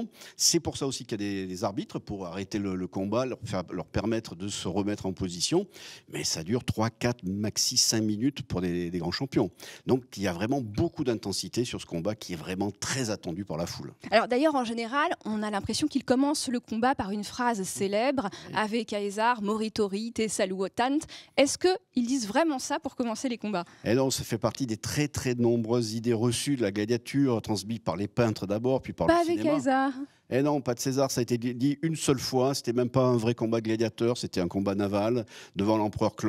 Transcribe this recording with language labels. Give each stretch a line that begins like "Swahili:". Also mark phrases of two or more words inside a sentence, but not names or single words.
French: C'est pour ça aussi qu'il y a des arbitres pour arrêter le combat, leur permettre de se remettre en position. Mais ça dure 3, 4, maxi 5 minutes pour des grands champions. Donc il y a vraiment beaucoup d'intensité sur ce combat qui est vraiment très attendu par la foule. Alors d'ailleurs, en général, on a l'impression qu'il commence le combat par une phrase célèbre,
Latin: Ave Caesar, moritori, te saluotant.
French: Est-ce qu'ils disent vraiment ça pour commencer les combats? Et non, ça fait partie des très très nombreuses idées reçues de la gladiature, transmises par les peintres d'abord, puis par le cinéma. Pas
Latin: Ave Caesar.
French: Et non, pas de César, ça a été dit une seule fois. C'était même pas un vrai combat gladiateur, c'était un combat naval devant l'empereur Claude.